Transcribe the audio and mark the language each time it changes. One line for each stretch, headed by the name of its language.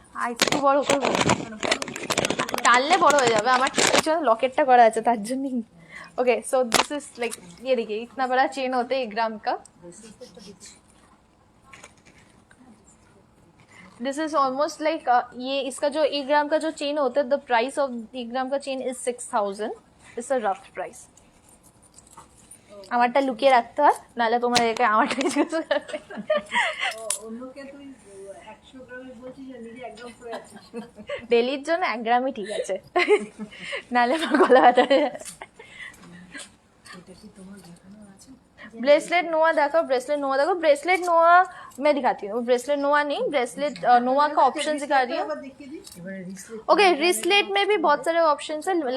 Bangla: একটু বড় করবো টানলে বড় হয়ে যাবে, আমার পিছনে লকেটটা করা আছে তার জন্যই।
English: okay so this is like
Hindi: ये देखिए इतना बड़ा चेन होता है 1 ग्राम का। दिस इज ऑलमोस्ट लाइक ये इसका जो 1 ग्राम का जो चेन होता है द प्राइस ऑफ 1 ग्राम का chain is 6000 is a rough price.
Bangla: আমারটা লুকিয়ে রাখতে হয় নাহলে তোমরা একে আমারটা কিছু করবে। অন্যকে তুই 100 গ্রামে বলছিস আর নিজে 1 গ্রাম করে আছিস। ডেলির জন্য 1 গ্রামই ঠিক আছে, নাহলে আমার গলা ব্যথা হয়ে যাবে।
Hindi: ब्रेसलेट नोआ देखो, ब्रेसलेट नोआ देखो, ब्रेसलेट नोआ मैं दिखाती हूँ। ब्रेसलेट नोआ नहीं, ब्रेसलेट नोआ का ऑप्शन दिखा रही है। ओके रिस्लेट में भी बहुत सारे ऑप्शन है।